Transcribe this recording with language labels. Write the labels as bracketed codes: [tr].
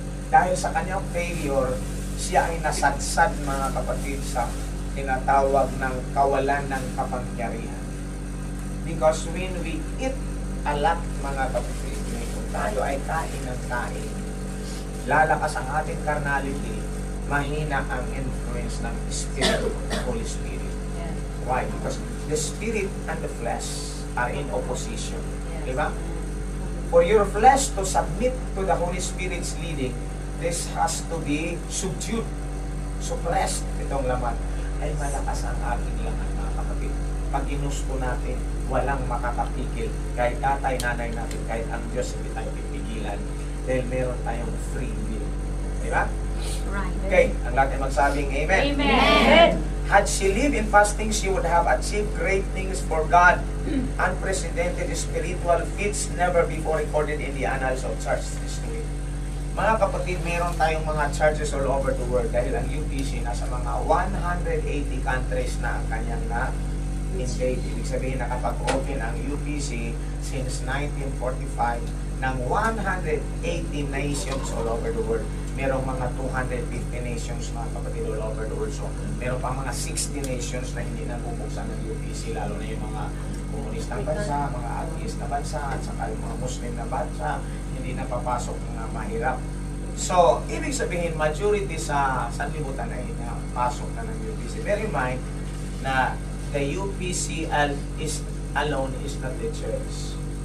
[tl] Dahil sa kanyang failure, siya ay nasadsad mga kapatid sa tinatawag ng kawalan ng kapangyarihan. [en] Because when we eat a lot [tl] mga kapatid, kung tayo ay kain ng kain, lalakas ang ating carnality, mahina ang influence ng Spirit, Holy Spirit. [en] Why? Because the Spirit and the flesh are in opposition. [tl] Diba? [en] For your flesh to submit to the Holy Spirit's leading, this has to be subdued, suppressed. [tl] Itong laman ay malakas ang aking laman, mga kapatid. Pag ginusto natin, walang makakapigil. Kahit tatay, nanay natin, kahit ang Diyos, hindi tayo pipigilan. Dahil meron tayong free will. Diba? [en] Right. [tl] Okay, ang lahat ay magsabing Amen. Amen. [en] Had she lived in fasting, she would have achieved great things for God. Unprecedented spiritual feats never before recorded in the annals of church history. [tl] Mga kapatid, meron tayong mga churches [en] all over the world [tl] dahil ang UPC nasa mga 180 countries na ang kanyang na-invade. Ibig sabihin nakapag-open ang UPC since 1945 ng 180 nations [en] all over the world. [tl] Merong mga 250 nations, mga kapatid, [en] all over the world. [tl] So, meron pa mga 60 nations na hindi nabubuksan ng UPC, lalo na yung mga komunistang bansa, mga atheist na bansa, at saka yung mga Muslim na bansa, hindi napapasok ng mahirap. So, ibig sabihin, majority sa sanlibutan ay napasok na ng UPC. [en] Bear in mind na the UPC is alone is not the church.